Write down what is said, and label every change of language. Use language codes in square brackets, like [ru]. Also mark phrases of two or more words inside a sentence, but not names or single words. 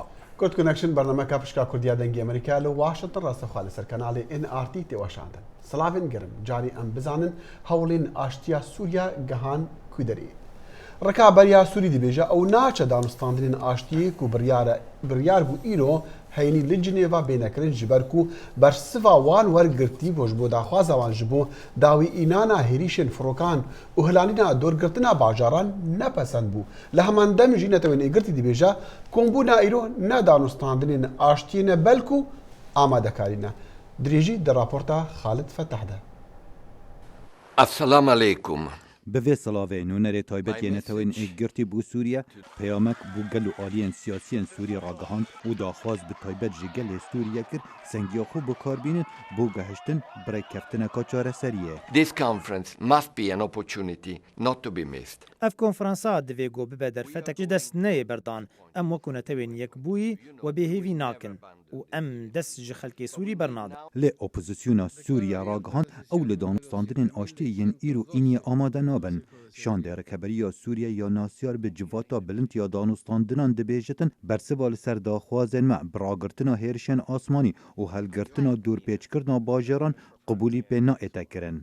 [ckb] کورد کۆنەکشن بەرنامەکە پشکا کوردیا دەنگی ئەمریکا لە واشنتن ڕاستەخوا لەسەر کەناڵی NRT تێوەشاندن. [ku] سڵاوین گرم جاری ئەم بزانن هەوڵین ئاشتیا سووریا گەهان کوودەری. ڕکابەریا سووری دەبێژە ئەو ناچە دانوستاندنین ئاشتیەک و بڕیار بوو ئیرۆ هەینی لە جنێڤا بینەکردن ji ber ku bersiva wan wergirtî ji bo daxwaza wan ji bo dawî înana herîşên firokan û hilalîna dorgirtina bajaran nepesend bû. Li heman dem jî netewên êgirtî dibêje kombûna îro ne danûstandinên aştiyê ne belkû amadekarî ne. Dirêjî di raporta Xalid Fetah de. [ar] السلام عليكم. [ku] Bi vê silavê nûnerê taybet yê netewên êgirtî bû Sûriye peyamek bû gel û aliyên siyasiyên Sûriye ragihand û daxwaz bi taybet ji gelê Sûriye kir sengiya xwe bikarbînin bۆ gehiştin birêkeftineka çareseriyê. [en] This conference must be an opportunity not to be missed. [ku] Ev konferansa divê got bibe derfetek ji dest neyê berdan. Em wekû netewên yekbûyî we bêhêvî nakin û em dest ji xelkê Sûrî bernadin. Lê opozisyona Sûriye ragihand ew li danûstandinên aştiyê yên îr û îniyê amade nabin. Şandê Rêkeberiya Sûriye ya nasyar bi civata bilind ya danûstandinan dibêjitin bersiva li ser daxwazên me bi ragirtina hêrişên asmanî û helgirtina dûrpêçkirina bajaran qebûlî pê naête kirin.